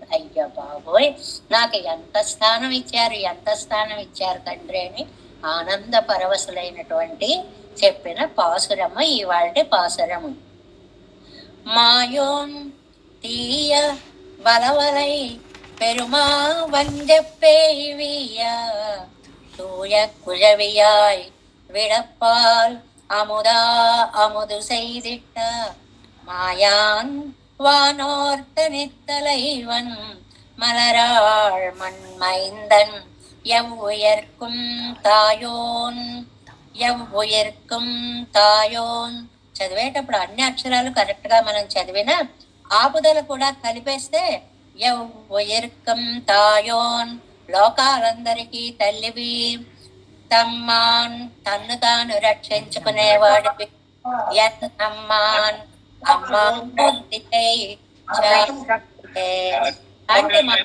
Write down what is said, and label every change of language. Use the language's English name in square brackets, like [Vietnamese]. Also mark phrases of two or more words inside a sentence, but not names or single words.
[Telugu] అయ్యో బాబోయ్, నాకు ఎంత స్థానం ఇచ్చారు తండ్రి అని ఆనంద పరవశులైనటువంటి చెప్పిన పాసురము ఇవాళ పాసురము. [Tamil] மாயோன் தீய அலவலை பெருமா வஞ்சப்பேய்விய தூய குழவியாய் விடப்பால் அமுதா அமுது செய்திட்ட மாயான் வானோர்த்த நித்தலைவன் மலராள் மண்மைந்தன் எவ்வுயர்க்கும் தாயோன். [Telugu] చదివేటప్పుడు అన్ని అక్షరాలు కరెక్ట్ గా మనం చదివినా ఆపుదల కూడా కలిపేస్తే [Tamil] எவ்வுயிர்க்கும் தாயோன், [Telugu] లోకాలందరికీ తల్లివి. తమ్మాన్, తన్ను తాను రక్షించుకునేవాడివి. ఎన్నమ్మాన్, అమ్మా అంటే